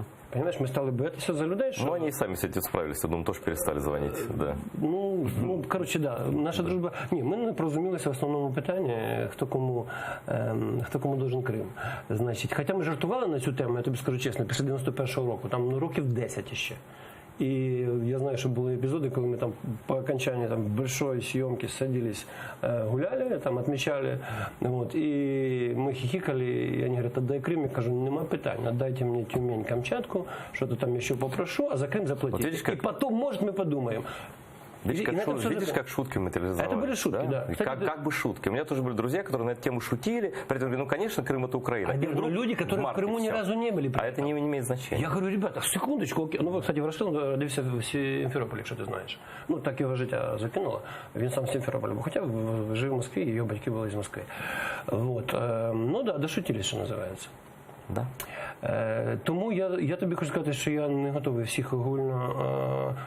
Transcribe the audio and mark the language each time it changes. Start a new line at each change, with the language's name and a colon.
Russian: Понимаешь, мы стали бояться за людей, что... Ну, они и сами с этим справились, я думаю, тоже перестали звонить, да. Ну, короче, да. Наша дружба...
Ukrainian: Ні, ми не порозумілися в основному питанні, хто кому должен Крим. Значить, хоча ми жартували на цю тему, я тобі скажу чесно, після 91-го року, там, ну, років 10 ще.
Russian: И я знаю, что были эпизоды, когда мы там по окончании там, большой съемки садились, гуляли, там, отмечали, вот, и мы хихикали, и они говорят, отдай Крым,
Ukrainian: я кажу, нема питань,
Russian: отдайте мне Тюмень, Камчатку, что-то там еще попрошу, а за Крым заплатите. Вот видишь, как... И потом, может, мы подумаем. Видишь, как шутки материализовались? Это были шутки, да. Кстати, как бы шутки. У меня тоже были друзья, которые на эту тему шутили, при этом говорили, ну, конечно, Крым это Украина. А вдруг люди, которые в Крыму ни разу не были. А это не имеет значения. Я говорю, ребята, секундочку, окей.
Ukrainian: Ну, кстати, Ворошилов родився в Сімферополі, якщо ти знаєш. Ну, так його життя закинуло. Він сам з Сімферополя, хоча жив в Москві, його батьки були з Москви. Вот. Ну, да, дошутились, що називається. Да. Тому я тобі хочу сказати, що я не готовий всіх огульно.